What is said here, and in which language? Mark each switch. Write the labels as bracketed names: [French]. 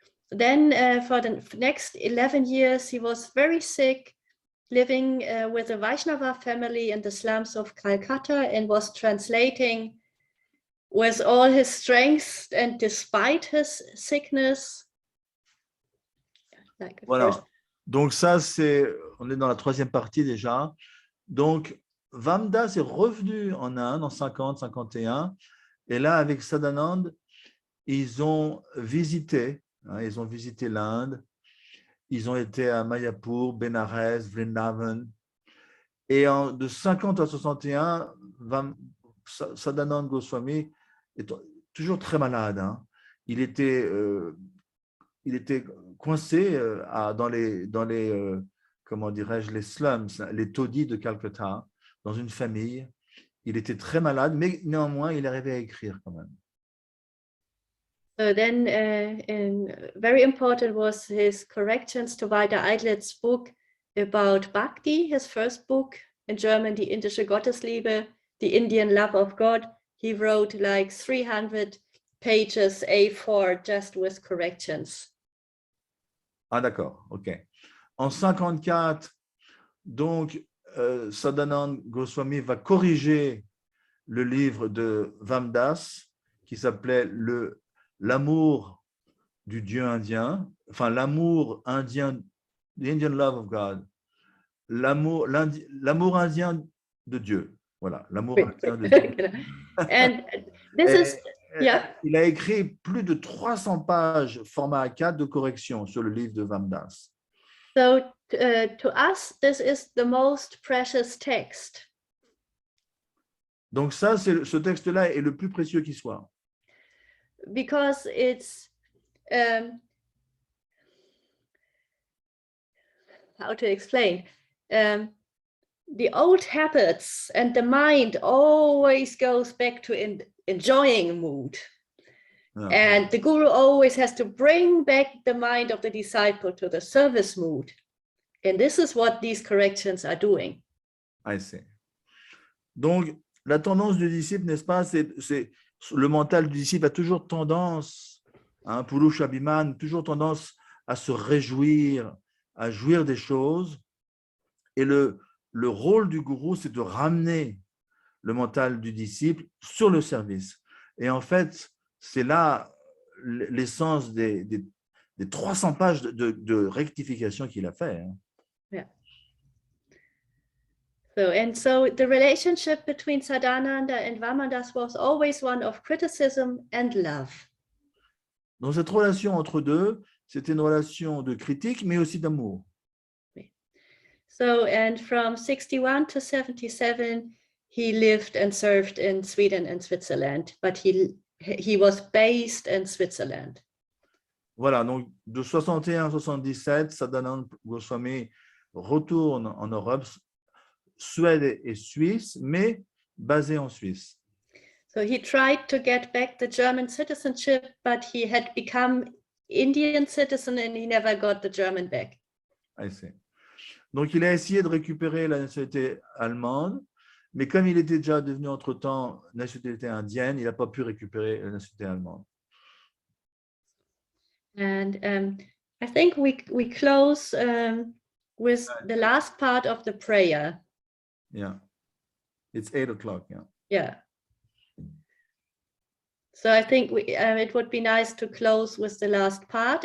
[English] Then for the next 11 years, he was very sick, living with a Vaishnava family in the slums of Calcutta, and was translating with all his strength, and despite his sickness, like [French] Voilà. [English] first. [French] Donc ça, on est dans la troisième partie déjà. Donc, Vamdas est revenu en Inde en 50, 51. Et là, avec Sadananda, ils ont visité l'Inde. Ils ont été à Mayapur, Benares, Vrindavan. Et de 50 à 61, Sadananda Goswami est toujours très malade. Hein. Il était coincé dans les comment dirais-je, les slums, les taudis de Calcutta, dans une famille. Il était très malade, mais néanmoins, il arrivait à écrire quand même. [English] So then, very important was his corrections to Walter Eidlet's book about Bhakti, his first book in German, Die indische Gottesliebe, the Indian love of God. He wrote like 300 pages A4 just with corrections. [French] Ah d'accord, ok. En 54, donc, Sadananda Goswami va corriger le livre de Vamdas qui s'appelait l'amour du Dieu indien, enfin l'amour indien, [English] the Indian love of God, [French] l'amour indien de Dieu. Voilà, l'amour indien de Dieu. [English] And this is, yeah. [French] Il a écrit plus de 300 pages format A4 de correction sur le livre de Vamdas. [English] So to us, this is the most precious text. [French] Donc ça, ce texte-là est le plus précieux qui soit. [English] Because it's, how to explain, the old habits and the mind always goes back to enjoying mood. Yeah. And the guru always has to bring back the mind of the disciple to the service mood. And this is what these corrections are doing. I see. [French] Donc, la tendance du disciple, n'est-ce pas, c'est le mental du disciple a toujours tendance, Purusha Abhiman, toujours tendance à se réjouir, à jouir des choses. Et le rôle du gourou, c'est de ramener le mental du disciple sur le service. Et en fait, c'est là l'essence des 300 pages de rectification qu'il a fait. Hein. [English] Yeah. So the relationship between Sadananda and Vamandas was always one of criticism and love. [French] Dans cette relation entre deux, c'était une relation de critique, mais aussi d'amour. [English] So, and from 61 to 77, he lived and served in Sweden and Switzerland, but he was based in Switzerland. [French] Voilà, donc de 61 à 77, Sadananda Goswami retourne en Europe, Suède et Suisse, mais basé en Suisse. [English] So he tried to get back the German citizenship, but he had become Indian citizen and he never got the German back. I see. [French] Donc il a essayé de récupérer la nationalité allemande, mais comme il était déjà devenu entre-temps nationalité indienne, il n'a pas pu récupérer la nationalité allemande. [English] And I think we close with the last part of the prayer. Yeah, it's 8 o'clock. Yeah. Yeah. So I think it would be nice to close with the last part.